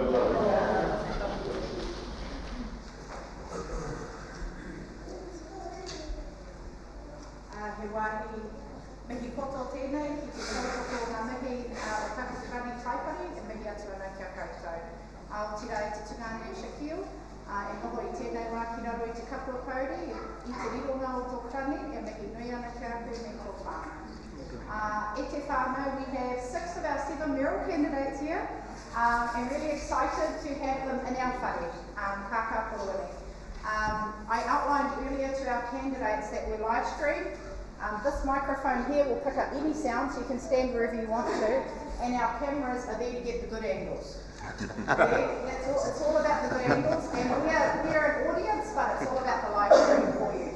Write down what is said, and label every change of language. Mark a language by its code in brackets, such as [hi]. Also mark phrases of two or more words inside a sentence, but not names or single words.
[mi] He wāhi mihi koto tēnei, ki te kōtoko ngā mihi o Pakistani taipari, e mihi atu ana kia koutou. Aotira e te tungane Shaquille, e noho I tēnei wā ki raro I te kapua kauri, I te rironga o tō krani, e mihi nui ana kia aku me tō whānau. E te whānau, [en] we have 6 of our 7 mayoral candidates here, and really excited to have them in our whare, Kākāpōroni. I outlined earlier to our candidates that we're live streamed. This microphone here will pick up any sound, so you can stand wherever you want to, and our cameras are there to get the good angles. Okay? It's all about the good angles, and we're an audience, but it's all about the live stream for you.